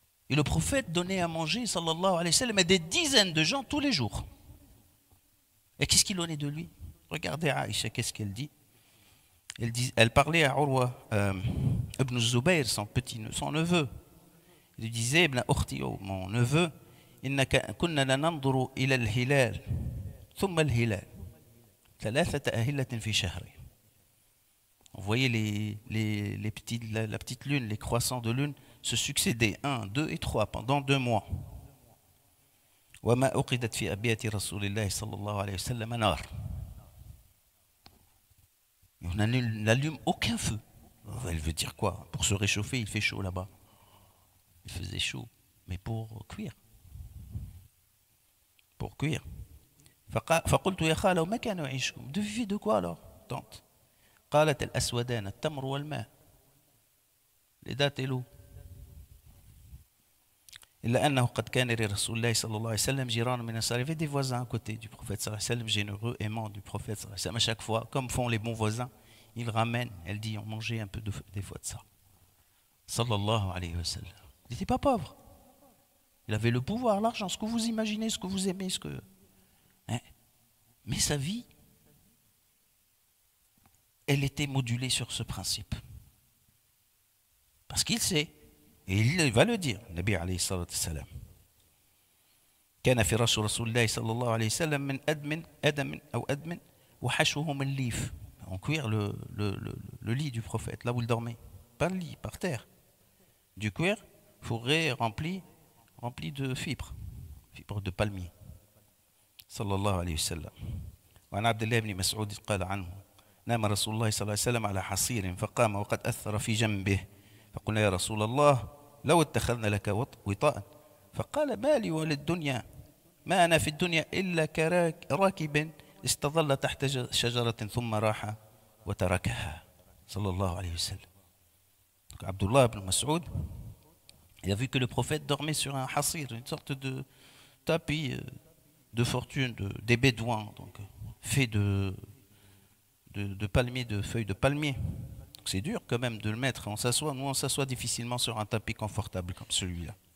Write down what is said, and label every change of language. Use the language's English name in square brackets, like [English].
[French] Et le prophète donnait à manger, sallallahu alayhi wa sallam, à des dizaines de gens tous les jours. Et qu'est-ce qu'il en est de lui? Regardez Aïcha, qu'est-ce qu'elle dit? Elle parlait à Urwa ibn Zubayr, son neveu. Il lui disait, Ibn Ukhti, mon neveu, [Arabic] كنا ننظر إلى الهلال ثم الهلال ثلاثة أهلة في شهر. [French] On voyait la petite lune, les croissants de lune se succéder 1, 2 et 3 pendant 2 mois. [Arabic] وما أوقدت في أبيات رسول الله صلى الله عليه وسلم نار. [French] On n'allume aucun feu. Elle veut dire quoi? Pour se réchauffer, il fait chaud là-bas. Il faisait chaud, mais pour cuire. Pour cuire. [Arabic] فقلت يا خالة وما كانوا يعيشكم. [French] De vivre de quoi alors, tante? [Arabic] قالت الأسودان التمر والماء. [French] Les dates et l'eau. [Arabic] إلا أنه قد كان لرسول الله صلى الله عليه وسلم جيران من الأنصار. [French] Il y avait des voisins à côté du prophète صلى الله عليه وسلم, généreux, aimants du prophète صلى الله عليه وسلم. À chaque fois, comme font les bons voisins, ils ramènent, elle dit, on mangeait un peu des fois de ça. Sallallahu alayhi wa sallam. Il n'était pas pauvre. Il avait le pouvoir, l'argent, ce que vous imaginez, ce que vous aimez, ce que... Hein? Mais sa vie, elle était modulée sur ce principe. Parce qu'il sait, et il va le dire, Nabi alayhi salatu salam. [Arabic] كان فراش رسول الله صلى الله عليه وسلم من أدم أو أدم وحشوه من ليف. [French] En cuir, le lit du prophète, là où il dormait. Pas le lit, par terre. Du cuir fourré rempli de fibres de palmier. [Arabic] صلى الله عليه وسلم. وعن عبد الله بن مسعود قال عنه: نام رسول الله صلى الله عليه وسلم على حصير فقام وقد أثر في جنبه فقلنا يا رسول الله لو اتخذنا لك وطاء فقال ما لي وللدنيا ما أنا في الدنيا إلا كراكب استظل تحت شجرة ثم راح وتركها صلى الله عليه وسلم. [French] Donc Abdullah ibn Mas'ud, il a vu que le prophète dormait sur un hasir, une sorte de tapis de fortune des bédouins, donc fait de palmiers, de feuilles de palmier. C'est dur quand même de le mettre. On s'assoit, nous on s'assoit difficilement sur un tapis confortable comme celui-là.